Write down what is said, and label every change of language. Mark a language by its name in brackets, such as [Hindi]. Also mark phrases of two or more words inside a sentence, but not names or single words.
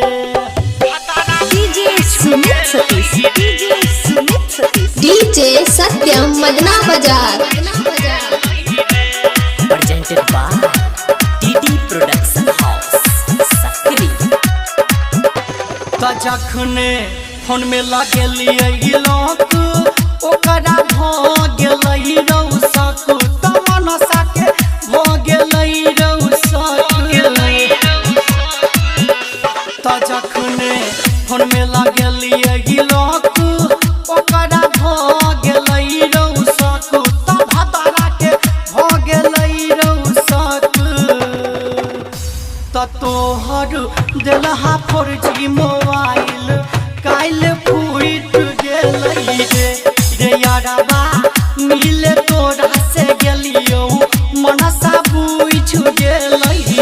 [Maithili] डीजे सुमित सतीश, डीजे सत्यम मदना बाजार। [English] Presented by DD Production House Sakri. [Maithili] त जखने फोन में लगेलिए लोक ओकरा भ गेलै रौसक त मनसा के भ गेलै रौसक त जखने फोन में लगेलिए लोक ओकरा भ गेलै रौसक त भतारा के भ गेलै रौसक त तोहर देलहा 4G मोबाइल काल फूट गेलै रे यारबा मिले तोरा से गेलियो मनसा बुझ गेलै रे।